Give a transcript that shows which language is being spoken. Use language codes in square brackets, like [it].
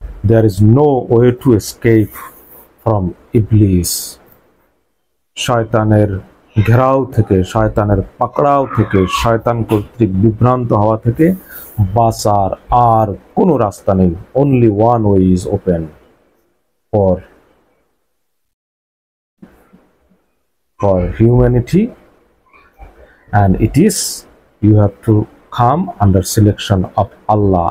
[en] There is no way to escape from Iblis. [bn] শয়তানের ঘেরাও থেকে, শয়তানের পাকড়াও থেকে, শয়তান কর্তৃক বিভ্রান্ত হওয়া থেকে বাঁচার আর কোনো রাস্তা নেই। [en] Only one way is open for humanity, and it is you have to come under selection of Allah.